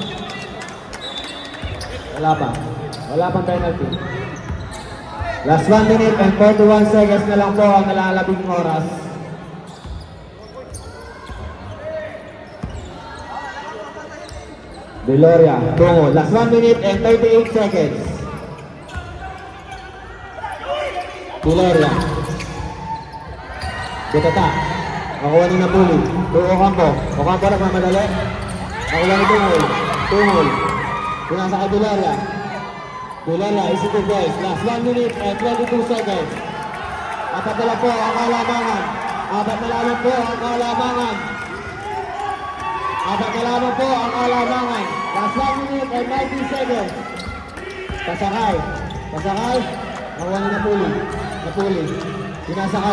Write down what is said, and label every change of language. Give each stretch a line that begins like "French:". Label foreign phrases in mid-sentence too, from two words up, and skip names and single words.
Filipino: Wala pa. Wala pang penalty.
English: Last 1 minute and 41 seconds
Filipino: na lang po ang nalalabing oras. Piloria, tungo.
English: Last 1 minute and 38 seconds.
Filipino: Piloria. Butata. Nakuha ni Napuli. Ocampo. Ocampo nagmamadali. Nakuha ni Tungol. Tungol. Pinasa kay Piloria. Piloria,
English: easy to guys. Last 1 minute and 22 seconds.
Filipino: Apat na lang po ang kalamangan. Apat na lang po ang kalamangan. Apat na lang po ang kalamangan.
English: Last 1 minute and 90 seconds.
Filipino: Pasakay. Pasakay. Nakuha ni Napuli. Napuli. Sinasakay.